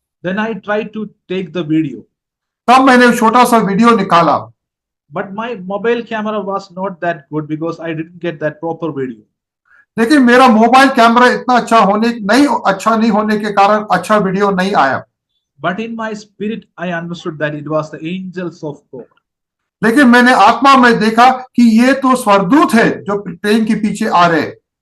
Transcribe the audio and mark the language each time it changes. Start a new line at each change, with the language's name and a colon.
English: Then I tried to take the video.
Hindi: तब मैंने छोटा सा वीडियो निकाला।
English: But my mobile camera was not that good because I didn't get that proper video.
Hindi: लेकिन मेरा mobile camera इतना अच्छा नहीं होने के कारण अच्छा वीडियो नहीं आया।
English: But in my spirit, I understood that it was the angels of God.
Hindi: लेकिन मैंने आत्मा में देखा कि ये तो स्वर्गदूत है जो प्लेन के पीछे आ रहे हैं।